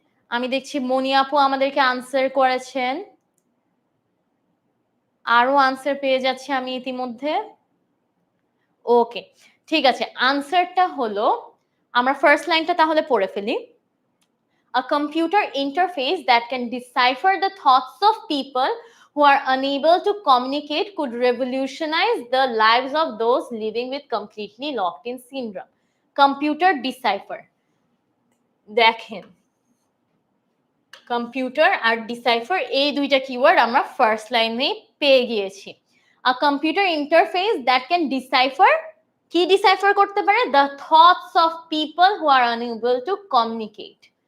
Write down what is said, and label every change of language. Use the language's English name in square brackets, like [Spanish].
[Bangla] আমি দেখছি মনি আপু আমাদেরকে আনসার করেছেন, আরো আনসার পেয়ে যাচ্ছি আমি ইতিমধ্যে। ওকে, ঠিক আছে, আনসারটা হলো, আমরা ফার্স্ট লাইনটা তাহলে পড়ে ফেলি। [English] A computer interface that can decipher the thoughts of people who are unable to communicate could revolutionize the lives of those living with completely locked-in syndrome. Computer decipher. [Bangla] দেখেন, কম্পিউটার আর ডিসাইফার এই দুইটা keyword আমরা first লাইনে পেয়ে গিয়েছি। [English] a computer interface that can decipher, [Bangla] কি decipher করতে পারে? [English] The thoughts of people who are unable to communicate.